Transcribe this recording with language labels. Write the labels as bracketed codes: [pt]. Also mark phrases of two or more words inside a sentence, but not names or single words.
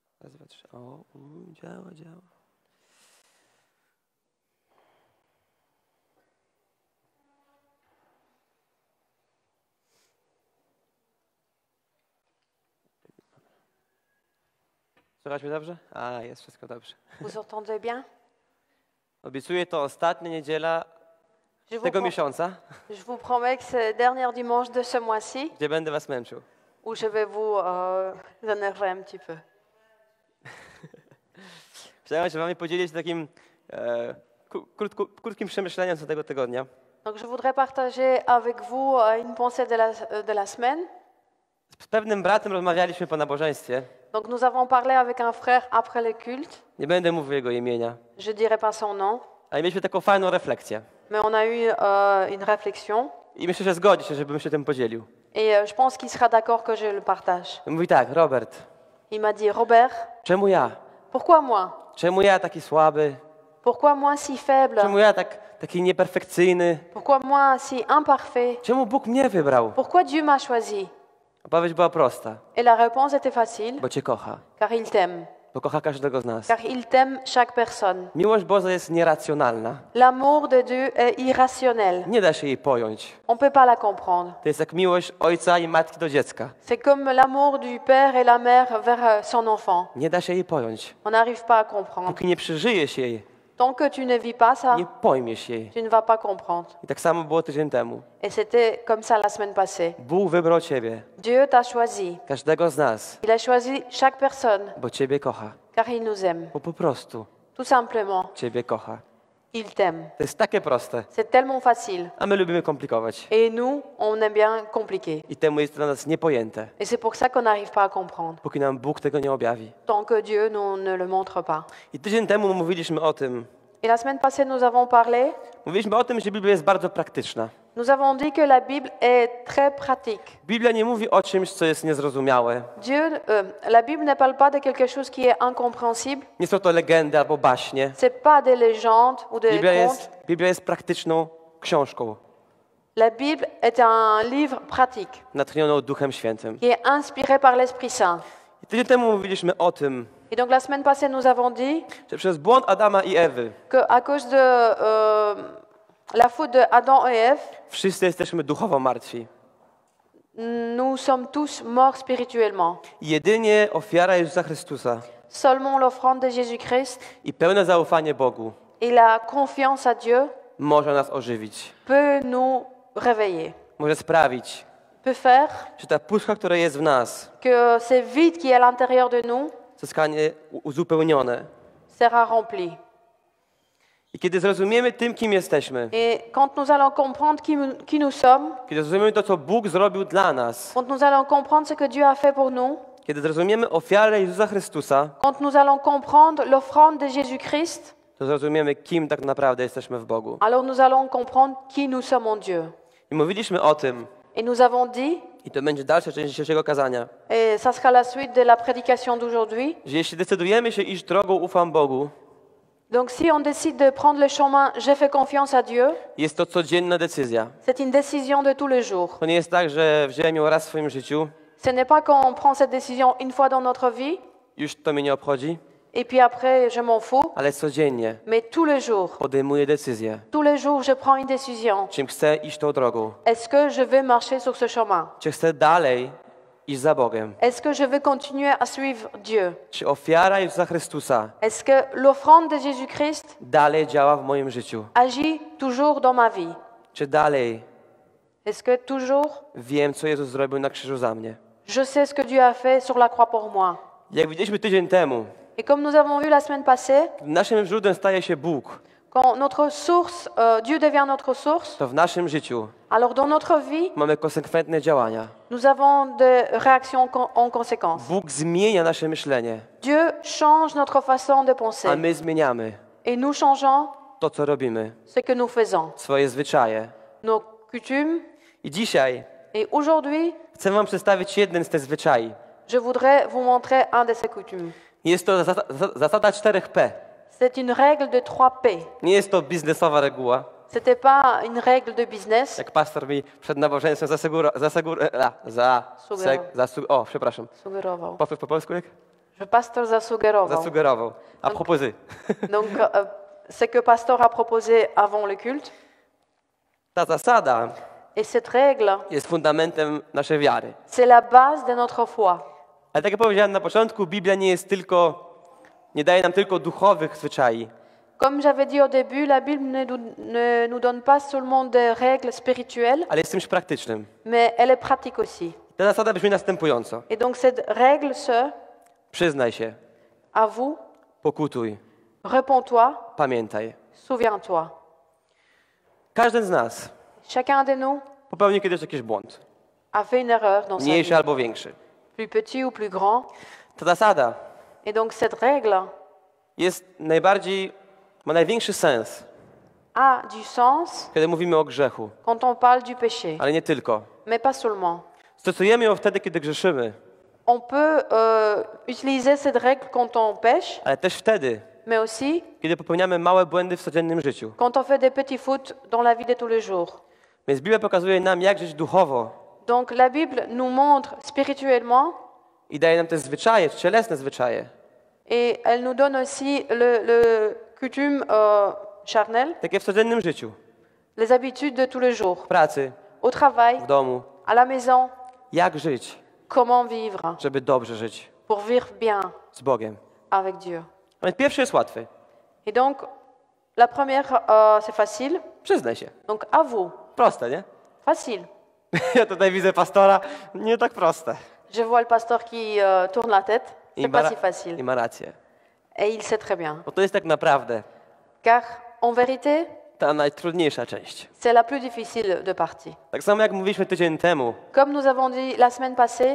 [pl] Raz, dwa, trzy. O, działa, działa. Słychać mnie dobrze? A, jest wszystko dobrze. [fr] Vous entendez bien? [pl] Obiecuję, to ostatnia niedziela tego miesiąca, [fr] Je vous promets que c'est le dernier dimanche de ce mois-ci [pl] gdzie będę was męczył. [fr] où je vais vous énerver un petit peu. [pl] Chciałem się wami podzielić takim krótkim przemyśleniem co tego tygodnia. [fr] Donc je voudrais partager avec vous une pensée de la semaine. [pl] Z pewnym bratem rozmawialiśmy po nabożeństwie. [fr] Donc nous avons parlé avec un frère après le culte. [pl] Nie będę mówił jego imienia. [fr] Je dirai pas son nom, [pl] Ale mieliśmy taką fajną refleksję. [fr] mais on a eu une réflexion. [pl] I myślę, że zgodzi się, żebym się tym podzielił. [fr] Et je pense qu'il sera d'accord que je le partage. [pl] Mówi tak, Robert, [fr] Il m'a dit, Robert, [pl] czemu ja? [fr] pourquoi moi? [pl] Czemu ja taki słaby? [fr] Pourquoi moi si faible? [pl] Czemu ja taki nieperfekcyjny? [fr] Pourquoi moi si imparfait? [pl] Czemu Bóg mnie wybrał? [fr] Pourquoi Dieu m'a choisi? [pl] Odpowiedź była prosta. [fr] Et la réponse était facile, [pl] Bo Cię kocha. [fr] car il t'aime. [pl] Bo kocha każdego z nas. [fr] Car il t'aime chaque personne. [pl] Miłość Boża jest nieracjonalna. [fr] L'amour de Dieu est irrationnel. [pl] Nie da się jej pojąć. [fr] On ne peut pas la comprendre. [pl] To jest jak miłość ojca i matki do dziecka. [fr] C'est comme l'amour du père et la mère vers son enfant. [pl] Nie da się jej pojąć. [fr] On n'arrive pas à comprendre. [pl] Póki nie przeżyjesz jej, [fr] Tant que tu ne vis pas ça, [pl] nie pojmiesz jej. [fr] tu ne vas pas comprendre. [pl] I tak samo było tydzień temu. [fr] Et c'était comme ça la semaine passée. [pl] Bóg wybrał Ciebie, [fr] Dieu t'a choisi. [pl] każdego z nas, [fr] Il a choisi chaque personne, [pl] bo Ciebie kocha. [fr] car il nous aime. [pl] Bo po prostu [fr] Tout simplement, [pl] Ciebie kocha. [fr] il t'aime. [pl] To jest takie proste, [fr] C'est tellement facile. [pl] a my lubimy komplikować. [fr] Et nous, on aime bien compliquer. [pl] I temu jest dla nas niepojęte, [fr] Et c'est pour ça qu'on n'arrive pas à comprendre. [pl] póki nam Bóg tego nie objawi. [fr] Tant que Dieu ne le montre pas. [pl] I tydzień temu mówiliśmy o tym. [fr] Et la semaine passée, nous avons parlé, [pl] Mówiliśmy o tym, że Biblia jest bardzo praktyczna. [fr] nous avons dit que la Bible est très pratique. [pl] Biblia nie mówi o czymś, co jest niezrozumiałe. [fr] La Bible ne parle pas de quelque chose qui est incompréhensible. [pl] Nie są to legendy albo baśnie. [fr] C'est pas des légendes ou des contes. [pl] Biblia jest praktyczną książką, [fr] La Bible est un livre pratique [pl] natchnioną Duchem Świętym. [fr] qui est inspiré par l'Esprit Saint. [pl] I tydzień temu mówiliśmy o tym, [fr] Et donc la semaine passée, nous avons dit [pl] że przez błąd Adama i Ewy [fr] que à cause de la faute de Adam et Ève, [pl] wszyscy jesteśmy duchowo martwi. [fr] nous sommes tous morts spirituellement. [pl] I jedynie ofiara Jezusa Chrystusa [fr] Seulement l'offrande de Jésus-Christ [pl] i pełne zaufanie Bogu [fr] et la confiance à Dieu [pl] może nas ożywić. [fr] peut nous réveiller, [pl] Może sprawić, [fr] peut faire [pl] że ta pustka, która jest w nas, [fr] que ce vide qui est à l'intérieur de nous [pl] zostanie uzupełnione. [fr] sera rempli. [pl] I kiedy zrozumiemy tym, kim jesteśmy, [fr] Et quand nous allons comprendre qui nous sommes, [pl] kiedy zrozumiemy to, co Bóg zrobił dla nas, [fr] quand nous allons comprendre ce que Dieu a fait pour nous, [pl] kiedy zrozumiemy ofiarę Jezusa Chrystusa, [fr] quand nous allons comprendre l'offrande de Jésus-Christ, [pl] to zrozumiemy, kim tak naprawdę jesteśmy w Bogu. [fr] alors nous allons comprendre qui nous sommes en Dieu. [pl] I mówiliśmy o tym, [fr] Et nous avons dit, [pl] i to będzie dalsza część dzisiejszego kazania, [fr] et ça sera la suite de la prédication d'aujourd'hui, [pl] że jeśli decydujemy się iść drogą ufam Bogu, [fr] donc si on décide de prendre le chemin, je fais confiance à Dieu, [pl] jest to codzienna decyzja. [fr] c'est une décision de tous les jours. [pl] To nie jest tak, że wziąłem ją raz w swoim życiu, [fr] Ce n'est pas qu'on prend cette décision une fois dans notre vie, [pl] już to mnie nie obchodzi, [fr] et puis après je m'en fous, [pl] ale codziennie [fr] mais tous les jours, [pl] podejmuję decyzję, [fr] je prends une décision. [pl] czym chcę iść tą drogą, [fr] Est-ce que je vais marcher sur ce chemin? [pl] czy chcę dalej iść za Bogiem, [fr] Est-ce que je vais continuer à suivre Dieu? [pl] czy ofiara Jezusa Chrystusa [fr] Est-ce que l'offrande de Jésus-Christ [pl] dalej działa w moim życiu, [fr] agit toujours dans ma vie? [pl] czy dalej [fr] Est-ce que toujours [pl] wiem, co Jezus zrobił na krzyżu za mnie. [fr] je sais ce que Dieu a fait sur la croix pour moi? [pl] Jak widzieliśmy tydzień temu, [fr] Et comme nous avons vu la semaine passée, [pl] naszym źródłem staje się Bóg, [fr] quand notre source, Dieu devient notre source, [pl] to w naszym życiu [fr] alors dans notre vie, [pl] mamy konsekwentne działania. [fr] nous avons des réactions en conséquence. [pl] Bóg zmienia nasze myślenie, [fr] Dieu change notre façon de [pl] a [fr] penser. [pl] my zmieniamy [fr] Et nous changeons [pl] to, co robimy, [fr] ce que nous faisons, [pl] swoje zwyczaje. [fr] nos coutumes. [pl] I dzisiaj [fr] Et aujourd'hui, [pl] chcę wam przedstawić jeden z tych zwyczajów. [fr] je voudrais vous montrer un de ces coutumes. [pl] Jest to zasada 4P. [fr] C'est une règle de 3P. [pl] Nie jest to biznesowa reguła. [fr] C'était pas une règle de business. [pl] Jak pastor mi przed nabożeństwem Sugerował. przepraszam. Sugerował. Powtórz po polsku jak? że pastor zasugerował. Zasugerował. A propozy. [fr] Donc, ce que pasteur a proposé avant le culte. [pl] Ta zasada [fr] Et cette règle, [pl] jest fundamentem naszej wiary. [fr] c'est la base de notre foi. [pl] Ale tak jak powiedziałem na początku, Biblia nie daje nam tylko duchowych zwyczai, [fr] Comme j'avais dit au début, la Bible ne nous donne pas seulement des règles spirituelles, [pl] ale jest czymś praktycznym. [fr] mais elle est pratique aussi. [pl] Ta zasada brzmi następująco. [fr] Et donc cette règle, c'est [pl] Przyznaj się, [fr] avoue, [pl] pokutuj, [fr] réponds-toi, [pl] pamiętaj. [fr] souviens-toi. [pl] Każdy z nas [fr] Chacun de nous [pl] popełnił kiedyś jakiś błąd. [fr] a fait une erreur dans sa [pl] Mniejszy [fr] vie, [pl] albo większy. [fr] plus petit ou plus grand. [pl] Ta zasada [fr] Et donc cette règle [pl] ma największy sens, [fr] a du sens [pl] kiedy mówimy o grzechu, [fr] quand on parle du péché, [pl] ale nie tylko. [fr] mais pas seulement. [pl] Stosujemy ją wtedy, kiedy grzeszymy, [fr] On peut utiliser cette règle quand on pêche, [pl] ale też wtedy, [fr] mais aussi [pl] kiedy popełniamy małe błędy w codziennym życiu. [fr] quand on fait des petits fautes dans la vie de tous les jours. [pl] Więc Biblia pokazuje nam, jak żyć duchowo [fr] Donc la Bible nous montre spirituellement [pl] i daje nam te zwyczaje, cielesne zwyczaje, [fr] et elle nous donne aussi le coutume charnel, [pl] takie w codziennym życiu, [fr] les habitudes de tous les jours, [pl] w pracy, [fr] au travail, [pl] w domu, [fr] à la maison, [pl] jak żyć, [fr] comment vivre [pl] żeby dobrze żyć [fr] pour vivre bien [pl] z Bogiem. [fr] avec Dieu. [pl] A więc pierwszy jest łatwy. [fr] Et donc la première, c'est facile. [pl] Przyznaj się. [fr] Donc avoue, [pl] Proste, nie? [fr] facile. [pl] Ja tutaj widzę pastora, nie tak proste. [fr] Je vois le pasteur qui tourne la tête. C'est pas si facile. [pl] I ma rację. [fr] Et il sait très bien. [pl] Bo to jest tak naprawdę [fr] Car en vérité, [pl] ta najtrudniejsza część. [fr] c'est la plus difficile de partie. [pl] Tak samo jak mówiliśmy tydzień temu, [fr] Comme nous avons dit la semaine passée,